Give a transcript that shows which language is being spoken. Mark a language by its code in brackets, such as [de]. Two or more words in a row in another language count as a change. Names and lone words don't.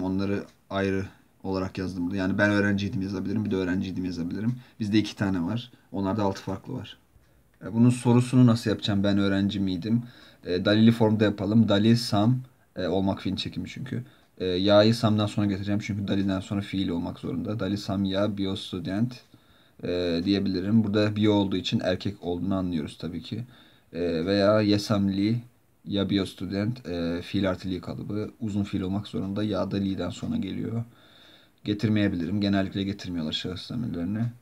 [tr] Onları ayrı olarak yazdım burada. Yani ben öğrenciydim yazabilirim. Bir de öğrenciydim yazabilirim. Bizde iki tane var. Onlarda altı farklı var. Bunun sorusunu nasıl yapacağım? Ben öğrenci miydim? Dalili formda yapalım. [sr] Dali, sam, [tr] olmak fiilin çekimi çünkü. Ya'yı samdan sonra getireceğim çünkü dalilden sonra fiil olmak zorunda. [sr] Dali, sam, ya, bio, student [tr] diyebilirim. Burada bio olduğu için erkek olduğunu anlıyoruz tabii ki. Veya [sr] yesamli, ya bio student, [tr] fiil artı li kalıbı. Uzun fiil olmak zorunda. Ya da li'den sonra geliyor. Getirmeyebilirim. Genellikle getirmiyorlar şahıs zamirlerini.